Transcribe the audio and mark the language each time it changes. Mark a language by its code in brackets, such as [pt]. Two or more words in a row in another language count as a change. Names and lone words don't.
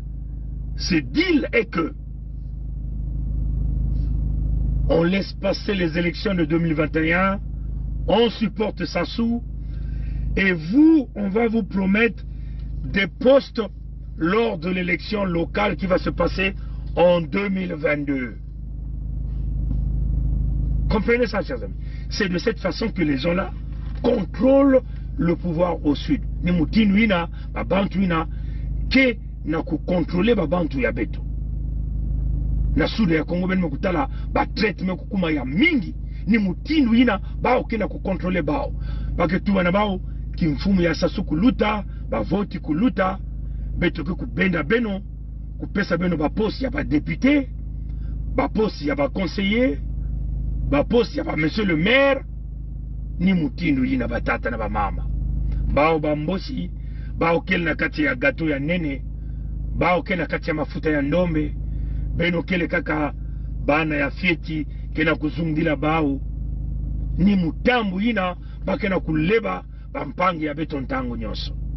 [fr] Ce deal est que on laisse passer les élections de 2021, on supporte Sassou, et vous, on va vous promettre des postes lors de l'élection locale qui va se passer en 2022. Comprenez ça, chers amis? C'est de cette façon que les gens-là contrôlent le pouvoir au sud. [ktu] Ni mutinuina, babantuina, ke na contrôler babantu ya beto. Na sud ya Congo ben mekutala ba traitement kukuma ya mingi ni mutinuina bao ke na contrôler bao. [fr] Parce que [ktu] wana bao ki mfumu ya Sassou kuluta, ba voti kuluta, beto ke kubenda beno, kupesa beno ba poste ya ba député, poste, [fr] il y a conseiller, [ktu] poste, [fr] il y a monsieur le maire, [ktu] ni mutindu yina batata na mama. Bao bambosi, bao kel na kati ya gato ya nene, bao kel na kati ya mafuta ya ndombe, beno kele kaka bana ya fieti, kena kuzungila bao, ni mutambu yina, bakena kuleba, bampangi ya beton tango nyoso.